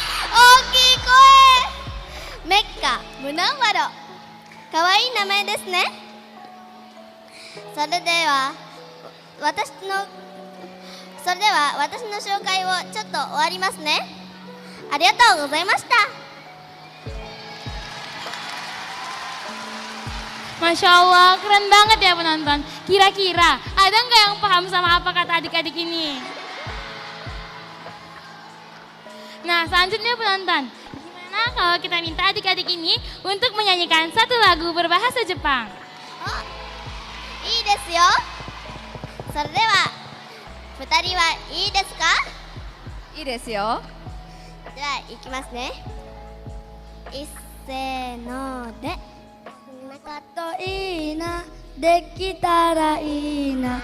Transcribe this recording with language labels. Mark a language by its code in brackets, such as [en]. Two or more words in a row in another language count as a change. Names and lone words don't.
[ja] 大きい声。メッカ・ムナワロ。かわいい名前ですね。それでは私の紹介をちょっと終わりますね。ありがとうございました。 [id] Masya Allah, keren banget ya penonton. Kira-kira ada nggak yang paham sama apa kata adik-adik ini? Nah, selanjutnya penonton, gimana kalau kita minta adik-adik ini untuk menyanyikan satu lagu berbahasa Jepang? [ja] Oh, いいですよ。それでは2人はいいですか？いいですよ。では行きますね。いっせーので。そんなこといいな、できたらいいな。